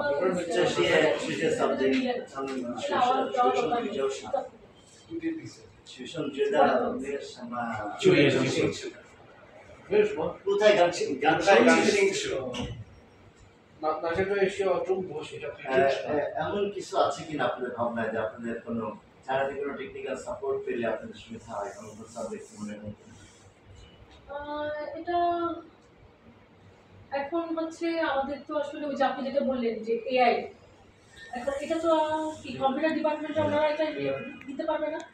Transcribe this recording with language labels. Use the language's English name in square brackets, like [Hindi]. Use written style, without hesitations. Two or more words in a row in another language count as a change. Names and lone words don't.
[Chinese] 这些subject 他们学生比较少，学生觉得没有什么就业兴趣，没有什么不太感兴趣。哪些专业需要中国学校去支持？ [Bangla] এমন কিছু আছে কিনা আপনাদের ভাবনায় যে আপনাদের কোনো চাকরি কোনো [English] technical support [Bangla] পেলে আপনাদের সুবিধা হয়, কোনো সাবজেক্ট মনে হয়? এটা এখন হচ্ছে আমাদের তো আসলে ওই যে আপনি যেটা বললেন যে এআই, এখন এটা তো কি [English] computer department [Bangla] ওনারা এটা দিতে পারবে না?